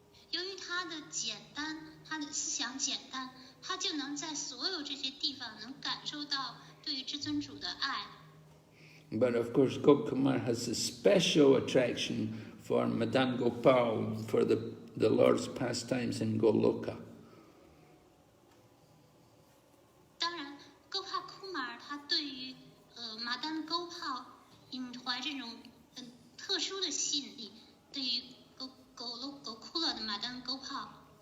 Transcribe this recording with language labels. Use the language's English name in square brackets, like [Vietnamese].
[Chinese] 由于他的简单，他的思想简单，他就能在所有这些地方能感受到对于至尊主的爱。 [English] But of course, Gopkumar has a special attraction for Madan Gopal, for the Lord's pastimes in Goloka. [Chinese] 当然，戈帕库马尔他对于马丹沟泡怀这种特殊的吸引力，对于狗库勒的马丹沟泡。